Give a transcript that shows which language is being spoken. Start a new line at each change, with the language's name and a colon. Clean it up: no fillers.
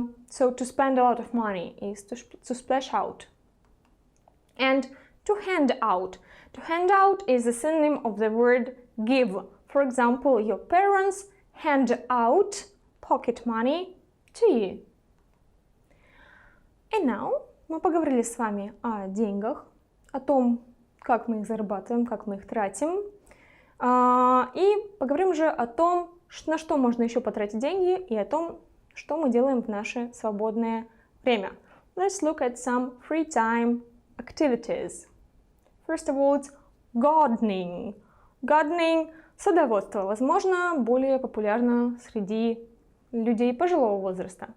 English: So to spend a lot of money is to splash out. And to hand out. To hand out is a synonym of the word give. For example, your parents hand out pocket money to you. And now
Russian: мы поговорили с вами о деньгах, о том, как мы их зарабатываем, как мы их тратим. И поговорим уже о том, на что можно еще потратить деньги, и о том, что мы делаем в наше свободное время.
English: Let's look at some free time activities. First of all, it's gardening. Gardening – садоводство.
Russian: Возможно, более популярно среди людей пожилого возраста.